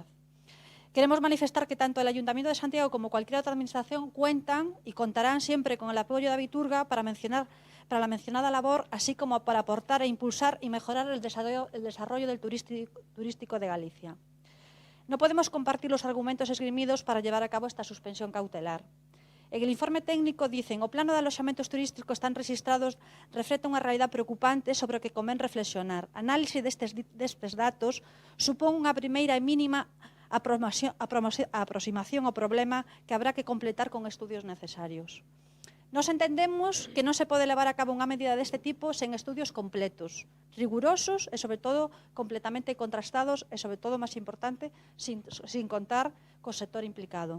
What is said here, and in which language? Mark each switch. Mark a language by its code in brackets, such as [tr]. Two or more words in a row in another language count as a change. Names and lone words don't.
[es] Queremos manifestar que tanto el Ayuntamiento de Santiago como cualquier otra administración cuentan y contarán siempre con el apoyo de Viturga para la mencionada labor, así como para aportar e impulsar y mejorar el desarrollo del turístico de Galicia. No podemos compartir los argumentos esgrimidos para llevar a cabo esta suspensión cautelar. En el informe técnico dicen: [gl] o plano de aloxamentos turísticos están registrados reflete unha realidade preocupante sobre o que convén reflexionar. Análise destes datos supón unha primeira e mínima aproximación ao problema que habrá que completar con estudios necesarios. Nos entendemos que non se pode levar a cabo unha medida deste tipo sen estudios completos, rigurosos e, sobre todo, completamente contrastados e, sobre todo, máis importante, sin contar co sector implicado.